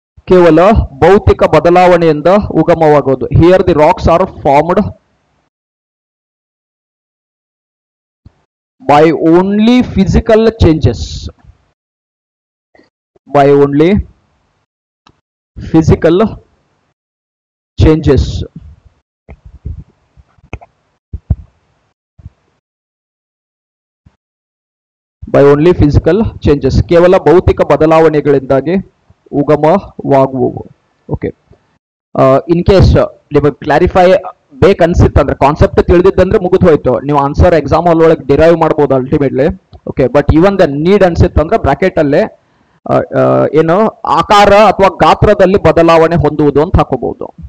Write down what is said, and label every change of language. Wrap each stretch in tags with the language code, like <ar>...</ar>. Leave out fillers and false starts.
<kn>ಕೇವಲ ಭೌತಿಕ ಬದಲಾವಣೆಯಿಂದ ಉಗಮವಾಗುವುದು.</kn> <en>Here the rocks are formed by only physical changes. By only physical changes. By only physical changes.</en> <kn>ಕೇವಲ ಭೌತಿಕ ಬದಲಾವಣೆಗಳಿಂದಾಗಿ ಉಗಮವಾಗುವವು. Okay,</kn> <en>in case</en> <kn>ನಿಮಗೆ clarify ಬೇಕನ್ಸಿತ್ತಂದ್ರೆ, concept ತಿಳಿದಿದ್ದಂದ್ರೆ ಮುಗಿದು ಹೋಯ್ತು, ನೀವು ಆನ್ಸರ್ ಎಕ್ಸಾಮ್ ಹಾಲ್ ಒಳಗೆ ಡಿರೈವ್ ಮಾಡ್ಬೋದು ultimately. Okay,</kn> <en>but even the need</en> <kn>ಅನ್ಸಿತ್ತಂದ್ರೆ bracket ಅಲ್ಲೇ ಏನು ಆಕಾರ ಅಥವಾ ಗಾತ್ರದಲ್ಲಿ ಬದಲಾವಣೆ ಹೊಂದುವುದು ಅಂತ ಹಾಕೋಬಹುದು.</kn>